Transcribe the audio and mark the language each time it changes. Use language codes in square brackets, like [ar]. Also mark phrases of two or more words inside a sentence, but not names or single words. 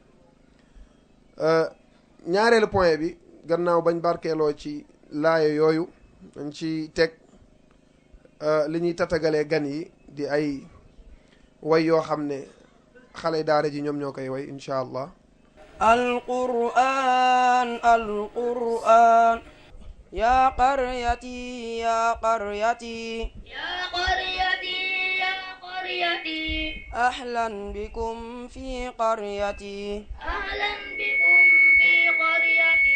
[wo] ñaareelu point bi gannaaw bañ barkeeloo ci laaya yooyu dañ ci teg li ñuy tatagalee gan yi di ay way yoo xam ne xale daara ji ñoom ñoo koy way [ar] إن شاء الله. القرآن يا قريتي يا قريتي يا قريتي يا قريتي أهلا بكم في قريتي أهلا بكم في قريتي